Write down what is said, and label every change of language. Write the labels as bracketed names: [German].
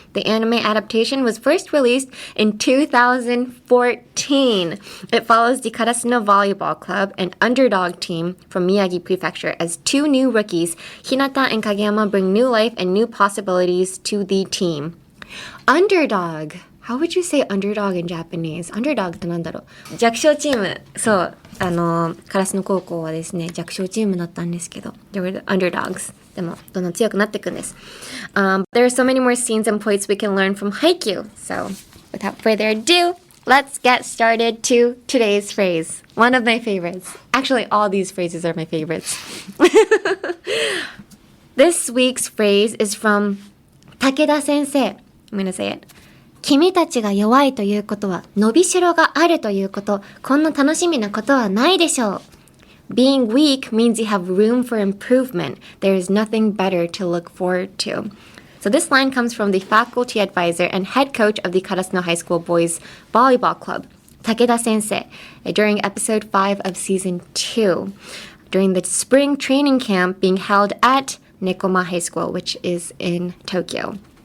[English] The anime adaptation was first released in 2014. It follows the Karasuno Volleyball Club, an underdog team from Miyagi Prefecture, as two new rookies, Hinata and Kageyama, bring new life and new possibilities to the team. Underdog. How would you say underdog in Japanese? [Japanese] Underdog ってなんだろう？弱小チーム。そう。烏野高校はですね、弱小チームだったんですけど、 [English] they were the underdogs. [Japanese] でも、どんどん強くなっていくんです。 [English] There are so many more scenes and points we can learn from Haikyu. So, without further ado, let's get started to today's phrase. One of my favorites. Actually, all these phrases are my favorites. This week's phrase is from 武田先生. I'm gonna say it. [Japanese] 君たちが弱いということは伸びしろがあるということ。こんな楽しみなことはないでしょう。 [English] Being weak means you have room for improvement. There is nothing better to look forward to. So this line comes from the faculty advisor and head coach of the Karasuno High School Boys Volleyball Club, Takeda Sensei, during episode 5 of season 2, during the spring training camp being held at Nekoma High School, which is in Tokyo.